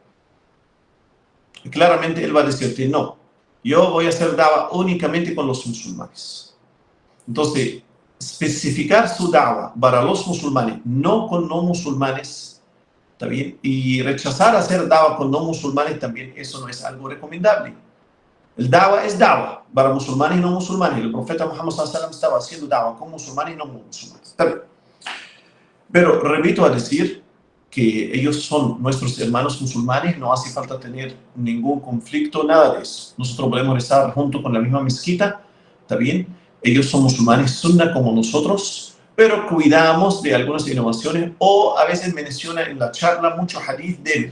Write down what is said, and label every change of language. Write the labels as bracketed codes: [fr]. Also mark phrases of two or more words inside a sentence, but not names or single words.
[es] Y claramente él va a decirte, no, yo voy a hacer da'wah únicamente con los musulmanes. Entonces, especificar su da'wah para los musulmanes, no con no musulmanes, ¿está bien? Y rechazar hacer da'wah con no musulmanes también, eso no es algo recomendable. El da'wah es da'wah para musulmanes y no musulmanes. El profeta Muhammad [ar] صلى الله عليه وسلم [es] estaba haciendo da'wah con musulmanes y no musulmanes. Está bien. Pero repito a decir que ellos son nuestros hermanos musulmanes, no hace falta tener ningún conflicto, nada de eso. Nosotros podemos rezar junto con la misma mezquita, ¿está bien? Ellos son musulmanes sunna como nosotros, pero cuidamos de algunas innovaciones, o a veces menciona en la charla mucho hadith débil.